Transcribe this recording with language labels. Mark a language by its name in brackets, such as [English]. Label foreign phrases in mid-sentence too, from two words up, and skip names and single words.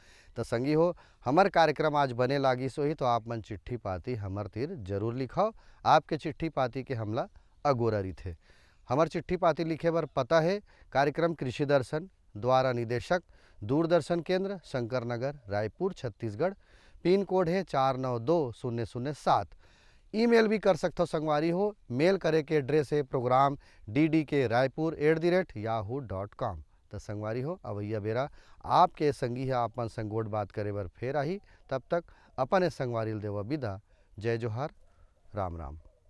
[Chhattisgarhi] तो संगी हो, हमार कार्यक्रम आज बने लागी सो ही तो आप मन चिट्ठी पाती हमर तीर जरूर लिखाओ। आपके चिट्ठी पाती के हमला अगोररी थे। हमार चिट्ठी पाती लिखे बर पता है कार्यक्रम कृषि दर्शन, द्वारा निदेशक दूरदर्शन केंद्र, शंकर नगर, रायपुर, छत्तीसगढ़। पिन कोड है 492007। ईमेल भी कर सकते हो संगवारी हो, मेल करे के एड्रेस है प्रोग्राम ddk.raipur@yahoo.com। तो संगवारी हो, अवैया बेरा आपके संगी है आपन संगोट बात करे बर फेर आही। तब तक अपन संगवारी देवा विदा। जय जोहार, राम राम।